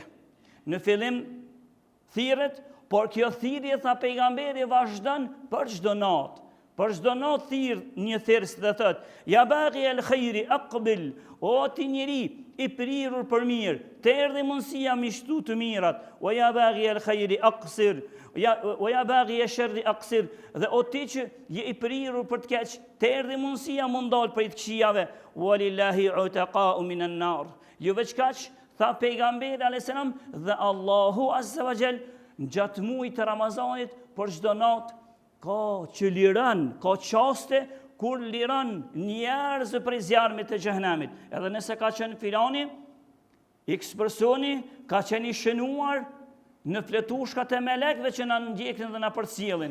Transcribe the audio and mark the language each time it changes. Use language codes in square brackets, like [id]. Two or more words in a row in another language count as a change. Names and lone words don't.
[sq] Në fillim thirret, por kjo thirrje tha pejgamberi vazhdon për çdo natë. Për çdo natë thirr një thers dhe thot, [ar] يا باغي الخير أقبل, [sq] o ti njeri i prirur për mirë, të erdhi mundësia mi shtu të mirat, o [ar] يا باغي الخير أقصر, [sq] o [ar] يا باغي الشر أقصر, [sq] dhe o ti që je i prirur për të keq, të erdhi mundësia mundal për të këqijave, [ar] ولله عتقاء من النار. [sq] Jo veç kaq, tha pejgamberi [ar] عليه السلام, [sq] dhe Allahu [ar] عز وجل [sq] gjatë muajit të Ramazanit për çdo natë ka që liran, ka qaste kur liran njerëz prej zjarmit të xhehenamit. Edhe nëse ka qenë filani, X personi ka qenë i shënuar në fletushkat e melekëve që na ndjekin dhe na përcjellin.